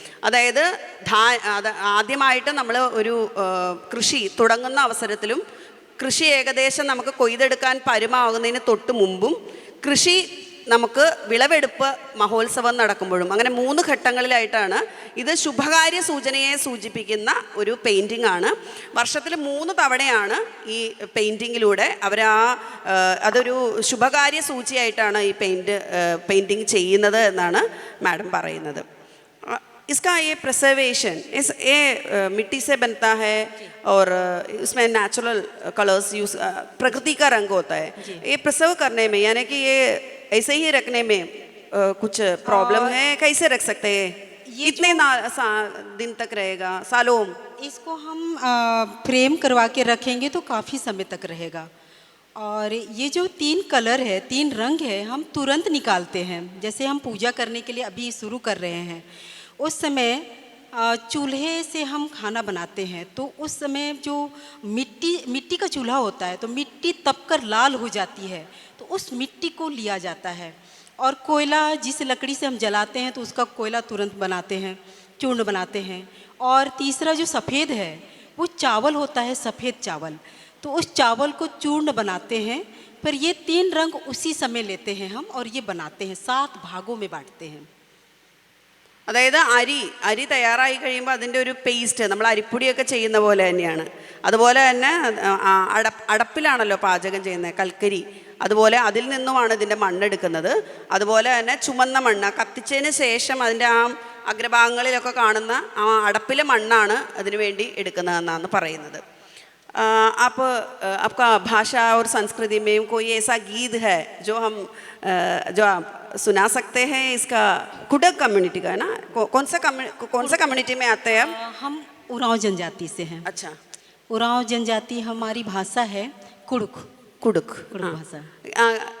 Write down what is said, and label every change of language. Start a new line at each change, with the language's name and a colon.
Malayalam: അതായത് ആദ്യമായിട്ട് നമ്മൾ ഒരു കൃഷി തുടങ്ങുന്ന അവസരത്തിലും, കൃഷി ഏകദേശം നമുക്ക് കൊയ്തെടുക്കാൻ പരുമാകുന്നതിന് തൊട്ട് മുമ്പും, കൃഷി നമുക്ക് വിളവെടുപ്പ് മഹോത്സവം നടക്കുമ്പോഴും, അങ്ങനെ 3 ഘട്ടങ്ങളിലായിട്ടാണ്. ഇത് ശുഭകാര്യ സൂചനയെ സൂചിപ്പിക്കുന്ന ഒരു പെയിൻറ്റിംഗ് ആണ്. വർഷത്തിൽ 3 തവണയാണ് ഈ പെയിൻറ്റിങ്ങിലൂടെ അവർ അതൊരു ശുഭകാര്യ സൂചിയായിട്ടാണ് ഈ പെയിൻറ്റിങ് ചെയ്യുന്നത് എന്നാണ് മാഡം പറയുന്നത്.
Hindi: इसका ये प्रिजर्वेशन ये मिट्टी से बनता है और इसमें नेचुरल कलर्स यूज, प्रकृति का रंग होता है. ये प्रिजर्व करने में यानी कि ये ऐसे ही रखने में कुछ प्रॉब्लम है? कैसे रख सकते हैं? कितने दिन तक रहेगा, सालों? इसको हम फ्रेम करवा के रखेंगे तो काफ़ी समय तक रहेगा। और ये जो 3 कलर है, 3 रंग है, हम तुरंत निकालते हैं। जैसे हम पूजा करने के लिए अभी शुरू कर रहे हैं, उस समय चूल्हे से हम खाना बनाते हैं, तो उस समय जो मिट्टी का चूल्हा होता है, तो मिट्टी तपकर लाल हो जाती है, तो उस मिट्टी को लिया जाता है। और कोयला, जिस लकड़ी से हम जलाते हैं, तो उसका कोयला तुरंत बनाते हैं, चूर्ण बनाते हैं। और तीसरा जो सफ़ेद है, वो चावल होता है, सफ़ेद चावल, तो उस चावल को चूर्ण बनाते हैं। पर ये 3 रंग उसी समय लेते हैं हम और ये बनाते हैं, 7 भागों में बांटते हैं।
Malayalam: അതായത് അരി തയ്യാറായി കഴിയുമ്പോൾ അതിൻ്റെ ഒരു പേസ്റ്റ്, നമ്മൾ അരിപ്പൊടിയൊക്കെ ചെയ്യുന്ന പോലെ തന്നെയാണ്. അതുപോലെ തന്നെ അടപ്പിലാണല്ലോ പാചകം ചെയ്യുന്നത്, കൽക്കരി. അതുപോലെ അതിൽ നിന്നുമാണ് ഇതിൻ്റെ മണ്ണെടുക്കുന്നത്. അതുപോലെ തന്നെ ചുമന്ന മണ്ണ് കത്തിച്ചതിന് ശേഷം അതിൻ്റെ ആ അഗ്രഭാഗങ്ങളിലൊക്കെ കാണുന്ന ആ അടപ്പിലെ മണ്ണാണ് അതിനു വേണ്ടി എടുക്കുന്നതെന്നാണ് പറയുന്നത്.
Hindi: आप आपका भाषा और संस्कृति में कोई ऐसा गीत है जो आप सुना सकते हैं? इसका कुडक कम्युनिटी का है ना? कौन सा कम्युनिटी में आते हैं? हम उरांव जनजाति से हैं। अच्छा. उरांव जनजाति हमारी भाषा है कुड़ुक भाषा।